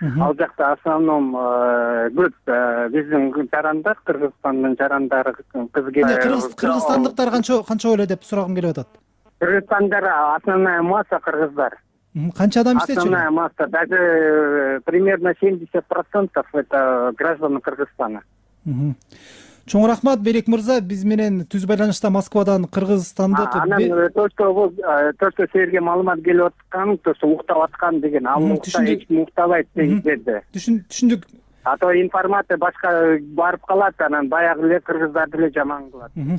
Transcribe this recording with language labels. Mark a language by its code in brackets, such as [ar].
[ky] Ал жакта основном көп биздин жарандар, Кыргызстандын жарандары кыз келет. Кыргызстандыктар канча эле деп сурагым келип атат. Кыргызстандар [ru] основная масса [ky] кыргыздар. Канча адам иштечү? [ru] Основная масса, даже примерно 70% это граждане Кыргызстана. [ky] Чоң рахмат, Белек мырза, биз менен түз байланышта Москвадан кыргызстандык. Анан [ru] то, что [ky] силерге маалымат келип аткан, то, что уктап аткан деген, ал эч уктабайт деген жерде. Түшүндүк. [ru] А то информация [ky] башка барып калат, анан баягы эле кыргыздарды эле жаман кылат.